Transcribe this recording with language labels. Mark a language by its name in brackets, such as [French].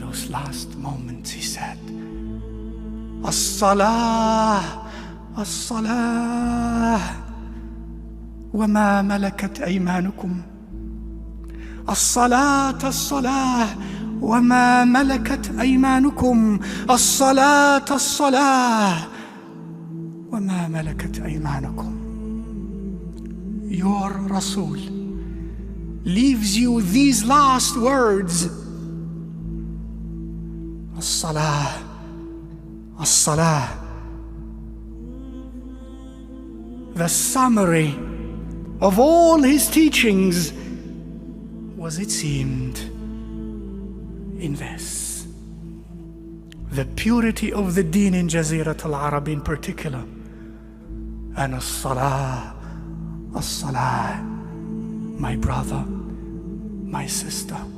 [English] last moments, he said, [Arabic] As-salah, as-salah, وَمَا مَلَكَتْ أَيْمَانُكُمْ. الصلاة الصلاة وما ملكت أيمانكم. الصلاة الصلاة وما ملكت أيمانكم. [English] Your Rasul leaves you these last words. [Arabic] الصلاة الصلاة. [English] The summary of all his teachings was, it seemed, in this: the purity of the deen in Jazirat al-Arab in particular, and as-salah, as-salah, my brother, my sister.